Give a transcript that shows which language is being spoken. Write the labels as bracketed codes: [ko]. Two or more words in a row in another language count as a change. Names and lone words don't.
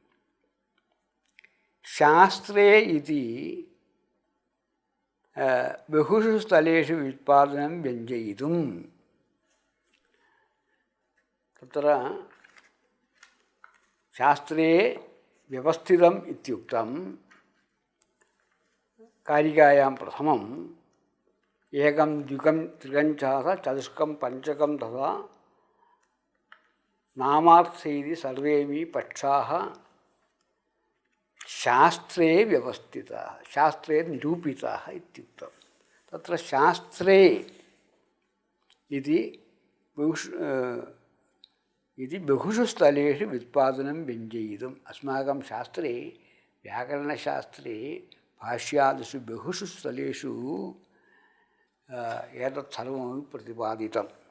[sa] शास्त्रे इति बहुषु स्थलेषु व्युत्पादनं व्यञ्जयितुं तत्र शास्त्रे व्यवस्थितम् इत्युक्तं. कारिकायां प्रथमम् एकं द्विकं त्रिकं चतुष्कं पञ्चकं तथा നാമാർത്ഥൈതി സർവേപി പക്ഷാः ശാസ്ത്രേ വ്യവസ്ഥിതാः ശാസ്ത്രേ നിരൂപിതാः ഇത്യുക്തം. തത്ര ശാസ്ത്രേ इति बहुषु स्थलेषु व्युत्पादनं व्यञ्जयितुम् अस्माकं शास्त्रे व्याकरणशास्त्रे भाष्यादिषु बहुषु स्थलेषु एतत् सर्वमपि प्रतिपादितम्.